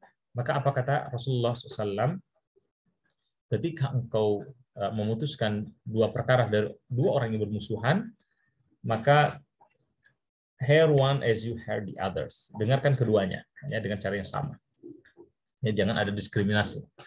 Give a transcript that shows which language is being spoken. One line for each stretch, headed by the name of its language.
Indonesian: Maka apa kata Rasulullah SAW? Ketika engkau memutuskan dua perkara dari dua orang yang bermusuhan, maka
English: hear one as you hear the others.
Indonesian: Dengarkan keduanya ya dengan cara yang sama. Ya, jangan ada diskriminasi.